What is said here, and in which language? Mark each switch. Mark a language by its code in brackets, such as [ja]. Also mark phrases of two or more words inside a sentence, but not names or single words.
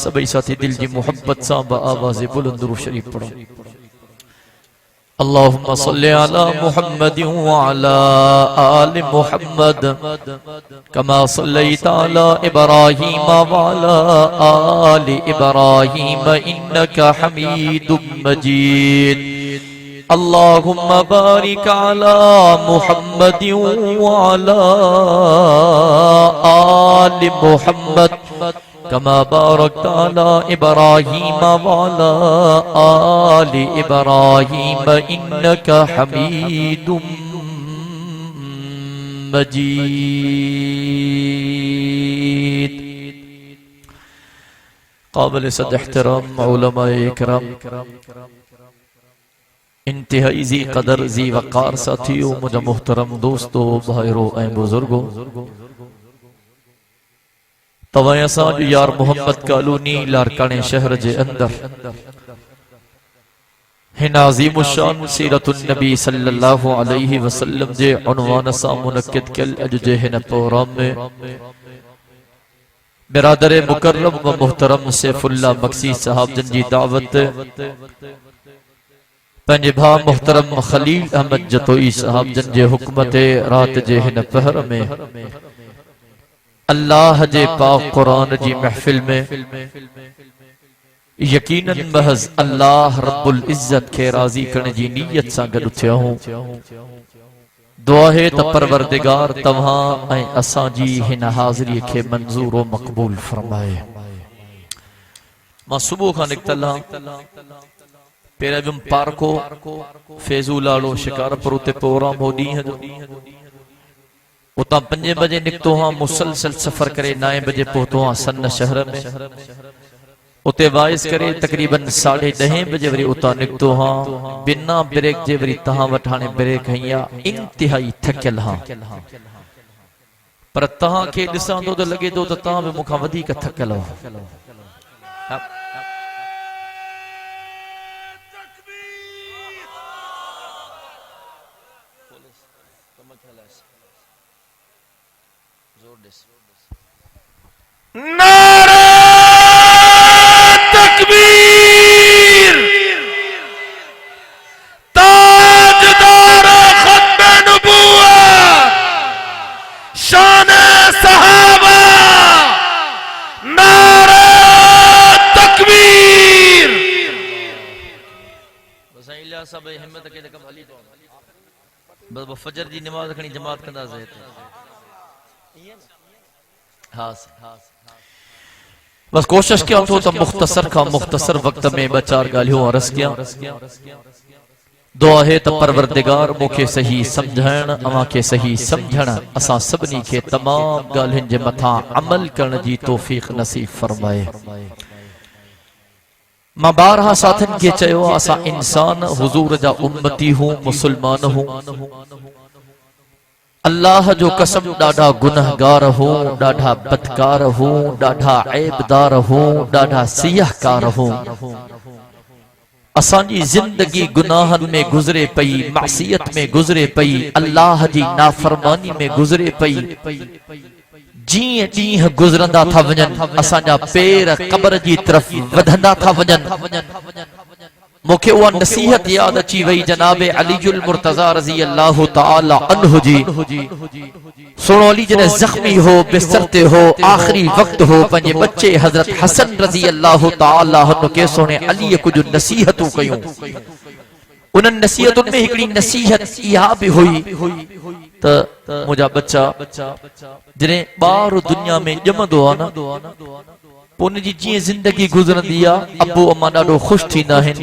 [sd] सबई साथी दिल जी मोहब्बत सा बा आवाज़ बुलंद दुरूद शरीफ पढ़ो। [ar] اللهم صل على محمد وعلى آل محمد كما صليت على إبراهيم وعلى آل إبراهيم إنك حميد مجيد. اللهم بارك على محمد وعلى آل محمد كما باركت على إبراهيم وعلى آل إبراهيم إنك حميد مجيد. [sd] काबिल सद एहतराम उलमाए इकराम, इंतहाई जी कदर जी वक़ार साथियों, मुझे मुहतरम दोस्तों, भाइयों ऐ बुजुर्गों, तवाए असां जो यार मोहम्मद कॉलोनी लारकाने शहर जे अंदर हिन अज़ीम शान सीरतुन नबी [ar] صلى الله عليه وسلم [sd] जे उन्वान सां मुनक्किद कल अज जे हिन प्रोग्राम में बिरादर मुकर्रम व मुहतरम सैफुल्लाह मक्सी साहब जन जी दावत पंजे भा मुहतरम खलील अहमद जतोई साहब जन जे हुकमत रात जे हिन पहर में अल्लाह जे पाक कुरान जी महफिल में यकीनन महज अल्लाह [ar] رب العزة [sd] के राजी करने जी नीयत सां गॾु थिया हूं। दुआ है त परवरदिगार तव्हां ऐं असां जी हिन हाज़िरी खे मंज़ूर व मक़बूल फरमाए। मां सुबुह खां निकतल हां, पहिरियों वियुमि पार्को फैज़ूलाड़ो शिकारपुर ते प्रोग्राम हो ॾींहं जो, उतां 5 बजे निकतो हाँ, मुसलसल सफर करे 9 बजे पहुतो हाँ सन शहर में, उते वाइस करे तकरीबन 10:30 बजे वरी उतां निकतो हाँ, बिना ब्रेक जे वरी तहां वटि हाणे ब्रेक हईं। इंतिहाई थकियल हाँ, पर तहां खे ॾिसां थो त लॻे थो त तहां बि मूंखां वधीक थकियल हो। नारे तकबीर, ताजदार खत्म नबूवत, शान सहाबा, नारे तकबीर। बस इला सब हिम्मत के कम हली तो बस फजर जी नमाज खणी जमात कंदा से हाँ बस कोशिश किया तो मुख्तसर का मुख्तसर वक्त में 2-4 गालियों अर्ज किया। दुआ है त परवरदिगार मुखे सही समझण, अवां के सही समझण, असां सभनी के तमाम गालियुनि जे मथा अमल करण जी तौफीक नसीब फरमाए। मां बारहा साथन के चयो, असां इंसान हुजूर जा उम्मती हूं, मुसलमान हूं। अल्लाह जो कसम डाढ़ा गुनहगार हो, डाढ़ा बदकार हो, डाढ़ा ऐबदार हो, डाढ़ा सियाहकार हो। असांजी जिंदगी गुनाहन में गुजरे पई, मासियत में गुजरे पई, अल्लाह जी नाफरमानी में गुजरे पई। जीअं ॾींहं गुज़रंदा था वञनि, असांजा पेर क़ब्र जी तरफ़ वधंदा था वञनि। मुखे उहा नसीहत याद अची वई जनाबे अलीजुल मुर्तज़ा [ar] رضي الله تعالى عنه [sd] जी। सुनो अली जने जख्मी हो, बिस्तर ते हो, आखिरी वक्त हो, पंजे बच्चे हजरत हसन [ar] رضي الله تعالى عنه [sd] के सोने अली कुछ नसीहतूं कयूं। उन नसीहतुनि में हिकड़ी नसीहत इहा भी हुई त मुंहिंजा बच्चा जने ॿार दुनिया में ॼमंदो आहे न, पोइ उनजी जीअं जिंदगी गुज़रंदी आहे, अबो अम्मा ॾाढो ख़ुशि थींदा आहिनि।